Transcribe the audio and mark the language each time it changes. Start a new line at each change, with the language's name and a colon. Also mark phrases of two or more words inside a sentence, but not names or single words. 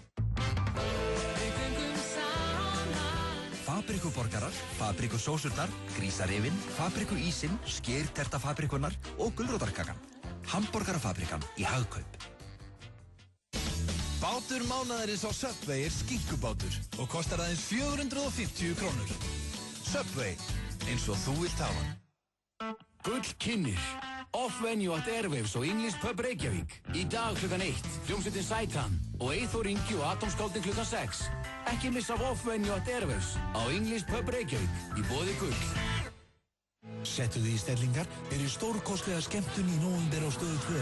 Icelandic: Fabrikuborgarar, fabrikusósurnar, grísarifin, fabrikuísinn, skýrtertafabrikunar og gulrótarkakan. Hamborgarafabrikan í Hagkaup. Bátur mánaðarins á Subway er skinkubátur og kostar aðeins 450 krónur. Subway, eins og þú vilt hafa. Gullkynnir. Off-venue at Airwaves og English Pub Reykjavík. Í dag klukkan 1, hljómsveitin Sætan og Eyþór Ingi og Atomskáldin klukkan 6. Ekki missa af Off-venue at Airwaves á English Pub Reykjavík í boði Gull. Settu því í stellingar í stórkostlega skemmtun í nóvember á Stöðu 2.